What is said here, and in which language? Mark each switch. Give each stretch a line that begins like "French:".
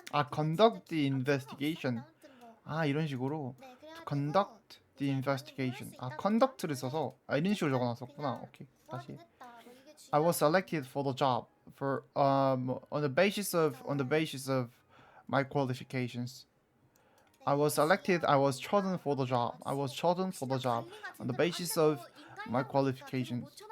English: Conduct the investigation.
Korean: 이런 식으로
English: to conduct the investigation.
Korean: conduct를 써서 이런 식으로 적어놨었구나. 오케이 다시.
English: I was selected for the job for on the basis of my qualifications. I was selected. I was chosen for the job. I was chosen for the job on the basis of my qualifications.